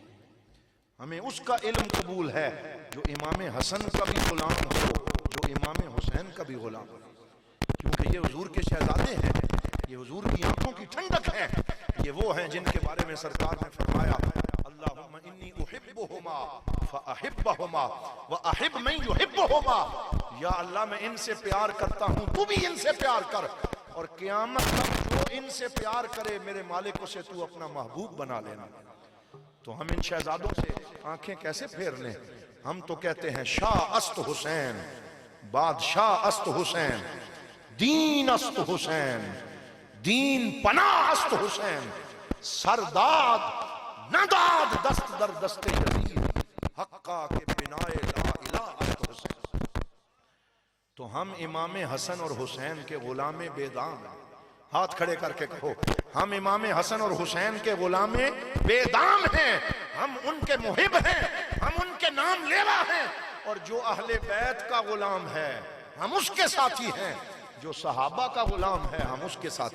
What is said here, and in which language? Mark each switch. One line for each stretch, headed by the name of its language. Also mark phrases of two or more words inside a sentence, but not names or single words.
Urdu: ہمیں اس کا علم قبول ہے جو امام حسن کا بھی غلام ہو، جو امام حسین کا بھی غلام ہو، کیونکہ یہ حضور کے شہزادے ہیں، یہ حضور کی آنکھوں کی ٹھنڈک ہے، یہ وہ ہیں جن کے بارے میں سرکار نے فرمایا
Arabic: اللہم انی احبہما فاحبہما واحب من یحبہما،
Urdu: یا اللہ میں ان سے پیار کرتا ہوں تو بھی ان سے پیار کر، اور قیامت تک جو ان سے پیار کرے میرے مالک سے تو اپنا محبوب بنا لینا۔ تو ہم ان شہزادوں سے آنکھیں کیسے پھیر لیں؟ ہم تو کہتے ہیں
Persian: شاہ است حسین، بادشاہ است حسین، دین است حسین، دین پناہ است حسین، سرداد نداد دست در دست یزید، حقا کے بنائے لا الہ است حسین۔
Urdu: تو ہم امام حسن اور حسین کے غلام بے دام ہیں، ہاتھ کھڑے کر کے کہو ہم امام حسن اور حسین کے غلام بے دام ہیں، ہم ان کے محب ہیں، ہم ان کے نام لیوا ہیں، اور جو اہل بیت کا غلام ہے ہم اس کے ساتھی ہیں، جو صحابہ کا غلام ہے ہم اس کے ساتھی۔